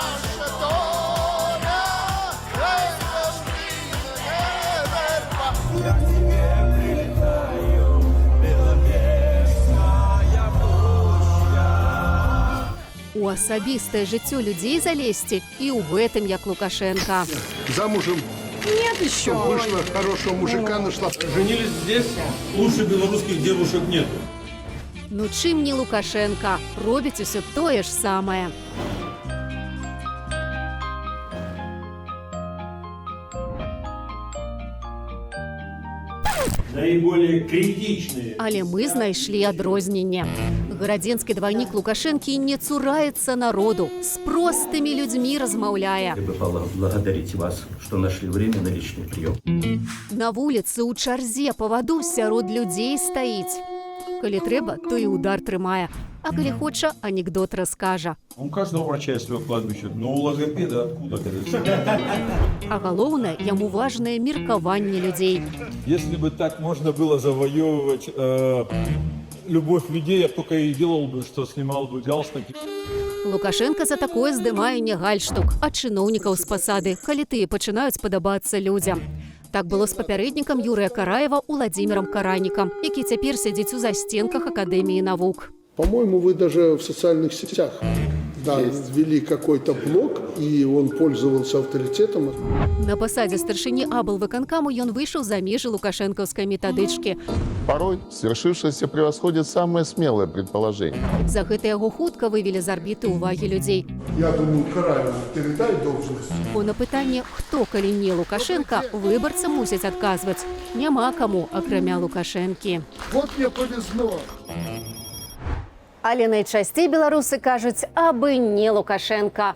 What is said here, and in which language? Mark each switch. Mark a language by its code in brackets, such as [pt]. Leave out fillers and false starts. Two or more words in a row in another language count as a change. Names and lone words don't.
[be] У асабістае жыццё людзей залезці і ў гэтым, як Лукашенко. [ru] Замужем. Нет еще. Вышла, хорошего мужика нашла. Женились здесь, лучше белорусских девушек нету. [be] Ну чым не Лукашенко, робіць усё тое ж самае. [ru] Наиболее критичные. [be] Але мы знайшлі адрозненне. Гарадзенскі двайнік Лукашэнкі не цураецца народу, з простымі людзьмі размаўляе. [ru] Я бы поблагодарить вас, что нашли время на личный прием. [be] На вуліцы ў чарзе паваду сярод людзей стаіць. Калі трэба, то і удар трымае. А калі хоча, анекдот раскажа. [ru] У каждого врача есть свое кладбище, но у логопеда откуда, конечно? [be] А галоўнае, яму важнае меркаванне людзей. [ru] Если бы так можно было завоевывать любовь людей, я только и делал бы, что снимал бы галстуки. [be] Лукашенко за такое здымае не гальштук, а чыноўнікаў з пасады, калі тыя пачынаюць падабацца людзям. Так было з папярэднікам Юрыя Караева Уладзімірам Каранікам, які цяпер сядзіць у застенках Акадэміі навук. [ru] По-моему, вы даже в социальных сетях ввели какой-то блог, и он пользовался авторитетом. [be] На пасадзе старшыні аблвыканкаму ён выйшаў за межы лукашэнкаўскай метадычкі. [ru] Порой свершившееся превосходит самые смелые предположения. [be] За гэта яго хутка вывелі з арбіты ўвагі людзей. [ru] Я думаю, Караеву передай должность. [be] Бо на пытанне, хто калі не Лукашенко, выбарцам мусяць адказваць. Няма каму, акрамя Лукашэнкі. [ru] Вот мне повезло. [be] Але найчасцей беларусы кажуць, абы не Лукашенко.